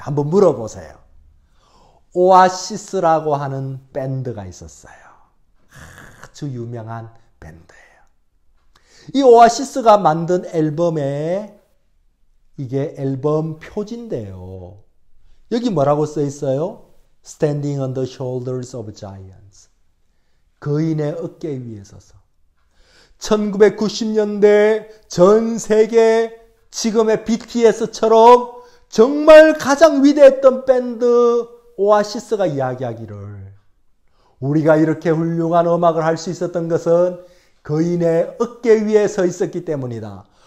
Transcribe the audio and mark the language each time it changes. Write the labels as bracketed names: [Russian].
[Korean] 한번 물어보세요. 오아시스라고 하는 밴드가 있었어요. 아주 유명한 밴드예요. 이 오아시스가 만든 앨범에, 이게 앨범 표지인데요. 여기 뭐라고 써 있어요? [English] Standing on the shoulders of giants. [Korean] 거인의 어깨 위에 서서. 1990년대 전 세계 지금의 BTS처럼 정말 가장 위대했던 밴드 오아시스가 이야기하기를, 우리가 이렇게 훌륭한 음악을 할 수 있었던 것은 거인의 어깨 위에 서 있었기 때문이다.